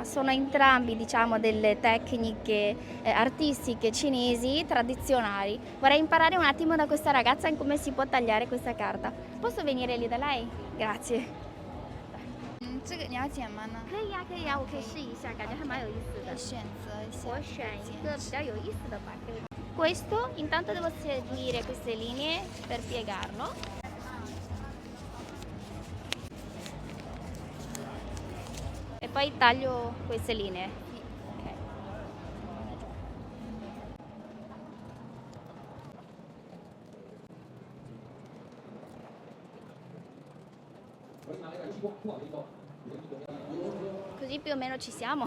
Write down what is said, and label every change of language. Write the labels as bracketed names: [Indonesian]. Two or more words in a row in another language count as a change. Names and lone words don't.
[Italian] Sono entrambi delle tecniche artistiche cinesi tradizionali. Vorrei imparare un attimo da questa ragazza in come si può tagliare questa carta. Posso venire lì da lei? Grazie. [Chinese] 这个你要剪吗呢？可以呀，可以呀，我可以试一下，感觉还蛮有意思的。选择一下。我选一个比较有意思的吧。 [Italian] Questo, intanto devo seguire queste linee per piegarlo. E poi taglio queste linee. Ok. Così più o meno ci siamo.